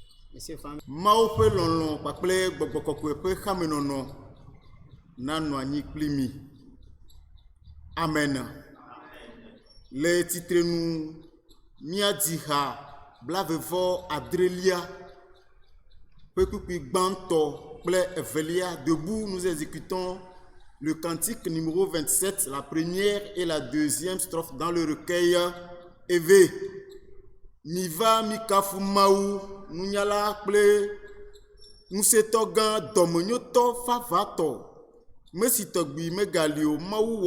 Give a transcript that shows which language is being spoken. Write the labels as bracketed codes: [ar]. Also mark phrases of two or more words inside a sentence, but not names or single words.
[ee] Mawu ƒe lɔlɔ̃ kpakple gbɔgbɔ kɔkɔe ƒe xamenɔnɔ nanɔ anyi kpli mi. Amen. Le titrenu míadzi ha blavevɔ adrelia ƒe kpukpui gbãtɔ kple evelia. [fr] Debout, nous exécutons le cantique numéro 27, la première et la deuxième strophe dans le recueil Eve. [ee] Miva mikafu mawu nunyala kple nusetɔ gã dɔmenyotɔ favatɔ mesitɔgbi megali o mawu